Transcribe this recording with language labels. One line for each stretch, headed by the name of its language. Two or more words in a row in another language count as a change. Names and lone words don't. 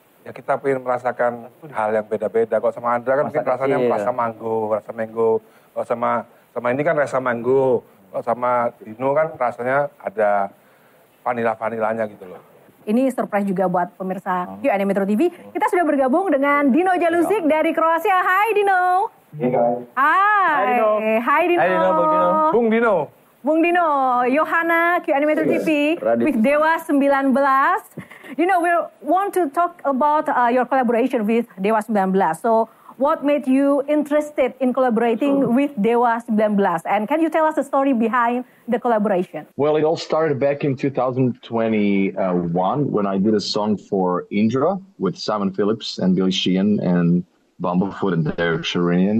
Indonesian: Ya kita pengen merasakan hal yang beda-beda. Kalau sama Andra kan mungkin rasanya rasa mango. Kalau sama ini kan rasa mango. Kalau sama Dino kan rasanya ada vanila-vanilanya gitu loh. Ini surprise juga buat pemirsa Q&A Metro TV. Kita sudah bergabung dengan Dino Jalusic dari Kroasia. Hai Dino. Iya guys. Hai Dino. Hai Dino, Bung Dino. Bung Dino. Bung Dino, Yohana Q&A Metro TV with Dewa 19.
English: Dino, we want to talk about your collaboration with Dewa 19. So, what made you interested in collaborating with Dewa 19? And can you tell us the story behind the collaboration? Well, it all started back in 2021 when I did a song for Indra with Simon Phillips and Billy Sheehan and Bumblefoot and Derek Sherinian.